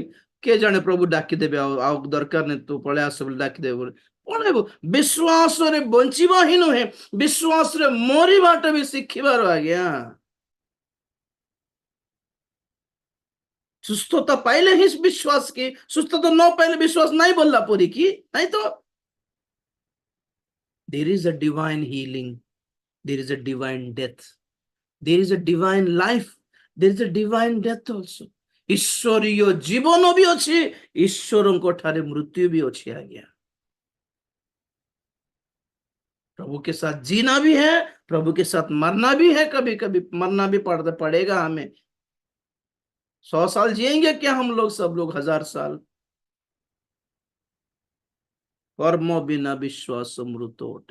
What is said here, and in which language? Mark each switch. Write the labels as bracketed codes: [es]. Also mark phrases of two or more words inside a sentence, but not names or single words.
[or] କିଏ ଜାଣେ ପ୍ରଭୁ ଡାକିଦେବେ, ଆଉ ଆଉ ଦରକାର ନାହିଁ ତୁ ପଳେଇ ଆସ ବୋଲି ଡାକିଦେବେ ବୋଲି ପଳେଇବୁ। ବିଶ୍ୱାସରେ ବଞ୍ଚିବା ହିଁ ନୁହେଁ, ବିଶ୍ୱାସରେ ମରିବାଟା ବି ଶିଖିବାର ଆଜ୍ଞା। ସୁସ୍ଥତା ପାଇଲେ ହିଁ ବିଶ୍ୱାସ, କି ସୁସ୍ଥତା ନ ପାଇଲେ ବିଶ୍ୱାସ ନାହିଁ ବୋଲିଲା ପରି କି ନାଇଁ ତ। [en] there is a divine healing, there is a divine death, there is a divine life, there is a divine death also। [or] ଈଶ୍ୱରୀୟ ଜୀବନ ବି ଅଛି, ଈଶ୍ୱରଙ୍କ ଠାରେ ମୃତ୍ୟୁ ବି ଅଛି ଆଜ୍ଞା। [hi] प्रभु के साथ जीना भी है, प्रभु के साथ मरना भी है, कभी कभी मरना भी पड़ेगा हमें। 100 साल जिएंगे क्या हम लोग, सब लोग 1000 साल। [or] କର୍ମ ବିନା ବିଶ୍ୱାସ ମୃତ ଅଟେ।